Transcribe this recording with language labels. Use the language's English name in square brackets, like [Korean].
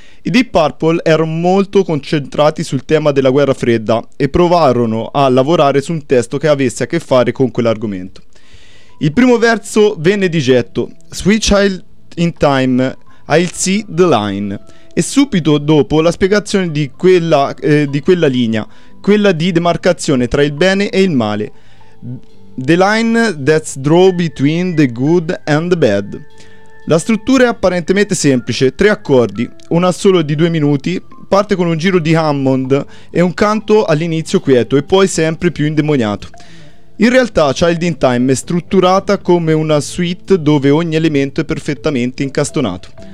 [Italian] I Deep Purple erano molto concentrati sul tema della guerra fredda e provarono a lavorare su un testo che avesse a che fare con quell'argomento. Il primo verso venne di getto, [English] Sweet Child in Time, I'll See the Line, [Italian] e subito dopo la spiegazione di quella linea, quella di demarcazione tra il bene e il male. [English] The line that's draw between the good and the bad. [Italian] La struttura è apparentemente semplice, tre accordi, un assolo di 2 minuti, parte con un giro di Hammond e un canto all'inizio quieto e poi sempre più indemoniato. In realtà Child in Time è strutturata come una suite dove ogni elemento è perfettamente incastonato.